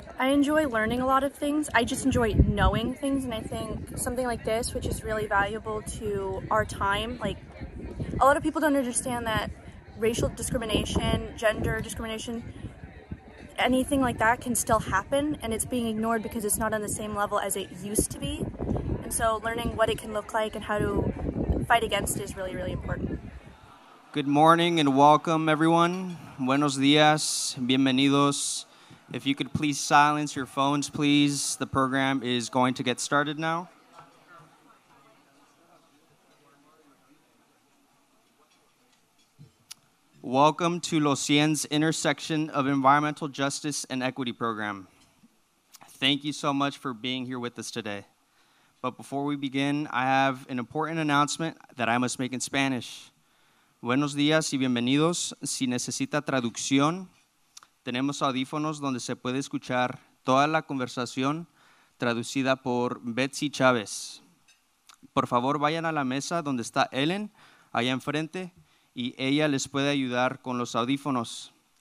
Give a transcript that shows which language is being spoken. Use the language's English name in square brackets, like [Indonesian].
[English] I enjoy learning a lot of things. I just enjoy knowing things, and I think something like this, which is really valuable to our time, like a lot of people don't understand that racial discrimination, gender discrimination, anything like that can still happen, and it's being ignored because it's not on the same level as it used to be. And so learning what it can look like and how to fight against it is really, really important. Good morning and welcome, everyone. [Spanish] Buenos días, bienvenidos. [English] If you could please silence your phones, please. The program is going to get started now. Welcome to Cien's intersection of environmental justice and equity program. Thank you so much for being here with us today. But before we begin, I have an important announcement that I must make in Spanish. [Spanish] Buenos días y bienvenidos. Si necesita traducción, tenemos audífonos donde se puede escuchar toda la conversación traducida por Betsy Chávez. Por favor, vayan a la mesa donde está Ellen, allá enfrente, y ella les puede ayudar con los audífonos.